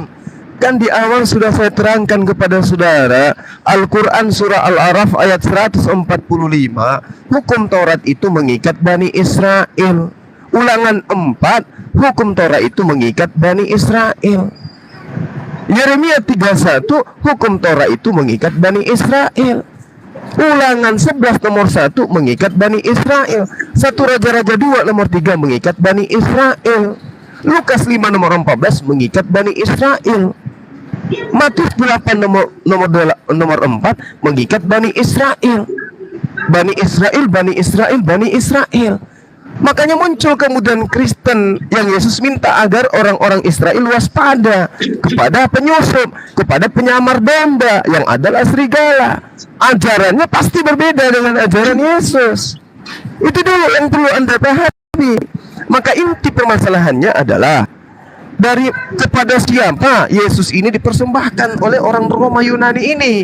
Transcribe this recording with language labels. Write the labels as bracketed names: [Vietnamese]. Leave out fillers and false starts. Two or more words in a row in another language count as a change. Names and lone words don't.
[Indonesian] Kan di awal sudah saya terangkan kepada saudara, Al-Quran surah Al-Araf ayat 145, hukum Taurat itu mengikat Bani Israel. Ulangan 4, hukum Taurat itu mengikat Bani Israel. Yeremia 31, hukum Taurat itu mengikat Bani Israel. Ulangan 11 nomor 1 mengikat Bani Israel. 1 Raja-Raja 2 nomor 3 mengikat Bani Israel. Lukas 5 nomor 14 mengikat Bani Israel. Matius 8 nomor 4 mengikat Bani Israel. Bani Israel, Bani Israel, Bani Israel. Makanya muncul kemudian Kristen yang Yesus minta agar orang-orang Israel waspada kepada penyusup, kepada penyamar domba yang adalah serigala. Ajarannya pasti berbeda dengan ajaran Yesus. Itu dulu yang perlu Anda pahami. Maka inti permasalahannya adalah dari kepada siapa Yesus ini dipersembahkan oleh orang Roma Yunani ini?